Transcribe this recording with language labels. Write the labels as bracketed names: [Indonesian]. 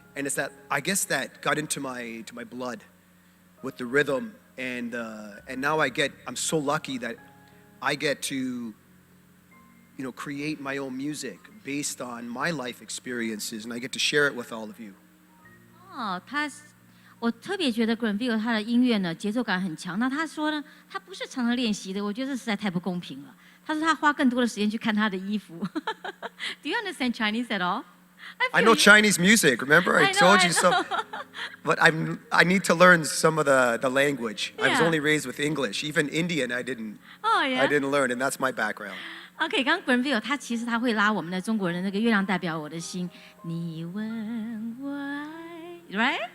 [English] And it's that, I guess, that got into my blood with the rhythm. And now I'm so lucky that I get to, create my own music based on my life experiences, and I get to share it with all of you. [Chinese] 我特别觉得 Granville 他的音乐呢节奏感很强。那他说呢，他不是常常练习的，我觉得这实在太不公平了。他说他花更多的时间去看他的衣服。 [English] Do you understand Chinese at all? I know Chinese music. Remember, I told you so. But I need to learn some of the language. I was Yeah. only raised with English. Even Indian, I didn't yeah. learn, and that's my background. [Chinese] OK， 刚刚 Granville 他其实他会拉我们的中国人的那个月亮代表我的心，你问我爱 ，right?